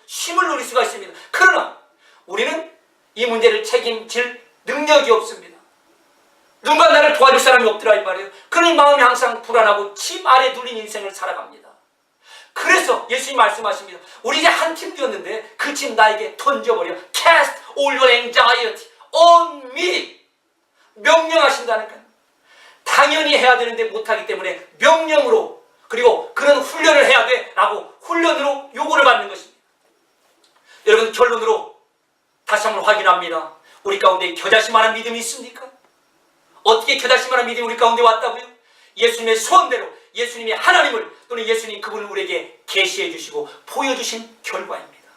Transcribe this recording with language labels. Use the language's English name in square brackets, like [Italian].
[Korean] 쉼을 누릴 수가 있습니다. 그러나 우리는 이 문제를 책임질 능력이 없습니다. 누군가 나를 도와줄 사람이 없더라 이 말이에요. 그러니 마음이 항상 불안하고 짐 아래 눌린 인생을 살아갑니다. 그래서 예수님 말씀하십니다. 우리 이제 한 팀 되었는데 그 짐 나에게 던져버려. [English] Cast all your anxiety on me. [Korean] 명령하신다니까요. 당연히 해야 되는데 못하기 때문에 명령으로, 그리고 그런 훈련을 해야 돼 라고 훈련으로 요구를 받는 것입니다. 여러분 결론으로 다시 한번 확인합니다. 우리 가운데 겨자씨만한 믿음이 있습니까? 어떻게 겨자씨만한 믿음이 우리 가운데 왔다고요? 예수님의 소원대로 예수님이 하나님을, 또는 예수님 그분을 우리에게 계시해 주시고 보여주신 결과입니다.